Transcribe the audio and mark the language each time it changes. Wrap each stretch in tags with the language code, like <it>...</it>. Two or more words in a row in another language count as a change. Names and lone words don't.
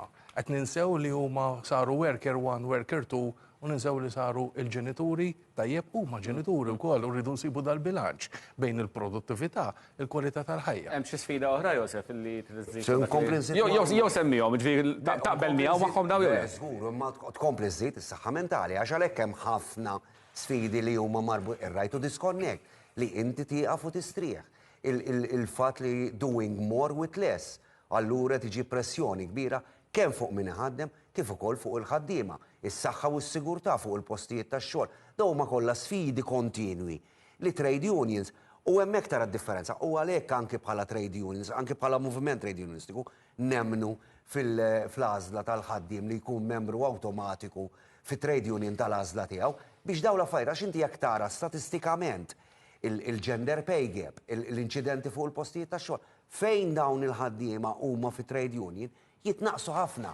<mt>Qed ninsew li huma saru</mt> <en>worker one, worker two,</en> <mt>u ninsew li saru il-ġenituri tajjeb huma ġenituri wkoll u rridu nsibu dal-bilanċ bejn il-produttività, il-kwalità tal-ħajja. Hemm xi sfida oħra Josef illi triżżid. Jew semmihom, ġifieri taqbel miegħu magħhom daw jew. Żgur, imma tkompli żżid is-saħħa mentali għax għalhekk hemm ħafna sfidi li huma marbu ir-</mt> <en>right to disconnect</en> <mt>li inti tieqaf u tistrieħ. Il-fatt li</mt> <en>doing more with less,</en> <mt>allura tiġi pressjoni kbira kemm fuq min iħaddem kif ukoll fuq il-ħaddiema, is-saħħa u s-sigurtà fuq il-postijiet tax-xogħol. Dawn huma kollha sfidi kontinwi li</mt> <en>trade unions</en> <mt>u hemmhekk tara d-differenza. U għalhekk anke bħala</mt> <en>trade unions,</en> <mt>anke bħala moviment trade unionistiku, nemmnu fl-għażla tal-ħaddiem li jkun membru awtomatiku fit-</mt> <en>trade union</en> <mt>tal-għażla tiegħu biex dawn l-affarijiet għax inti jekk tara statistikament il-</mt> <en>gender pay gap,</en> <mt>l-inċidenti fuq il-postijiet tax-xogħol, fejn dawn il-ħaddiema huma fit-</mt> <en>trade union</en> <mt>jitnaqsu ħafna.</mt>